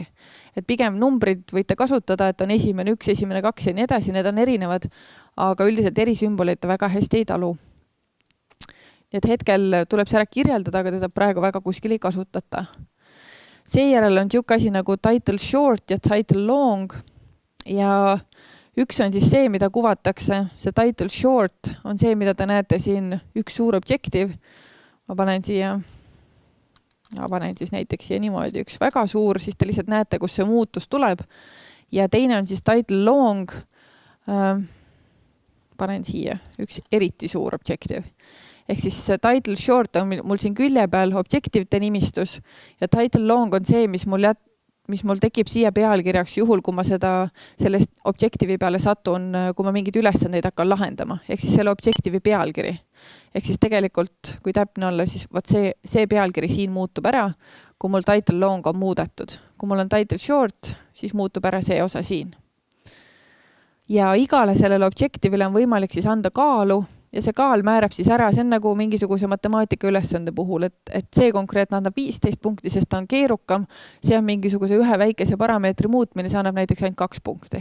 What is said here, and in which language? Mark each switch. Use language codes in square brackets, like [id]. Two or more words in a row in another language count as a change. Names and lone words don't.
[et] Et pigem numbrid võite kasutada, et on esimene 1, esimene 2 ja nii edasi, need on erinevad, aga üldiselt erisümboleid ta väga hästi ei talu. Nii et hetkel tuleb see ära kirjeldada, aga teda praegu väga kuskil ei kasutata. Seejärel on siuke asi nagu [en] title short [et] ja [en] title long [et] ja üks on siis see, mida kuvatakse. See [en] title short [et] on see, mida te näete siin üks suur objektiiv. Ma panen siis näiteks siia niimoodi üks väga suur, siis te lihtsalt näete, kus see muutus tuleb. Ja teine on siis [en] title long. [et] Panen siia üks eriti suur objektiiv. Ehk siis [en] title short [et] on mul siin külje peal objektiivide nimistus ja [en] title long [et] on see, mis mul tekib siia pealkirjaks juhul, kui ma sellest objektiivi peale satun, kui ma mingid ülesandeid hakkan lahendama. Ehk siis selle objektiivi pealkiri. Ehk siis tegelikult, kui täpne olla, siis see pealkiri siin muutub ära, kui mul [en] title long [et] on muudetud. Kui mul on [en] title short, [et] siis muutub ära see osa siin. Ja igale sellele objektiivile on võimalik siis anda kaalu ja see kaal määrab siis ära, see on nagu mingisuguse matemaatika ülesande puhul, et see konkreetne annab 15 punkti, sest ta on keerukam, see on mingisuguse ühe väikese parameetri muutmine, see annab näiteks ainult 2 punkti.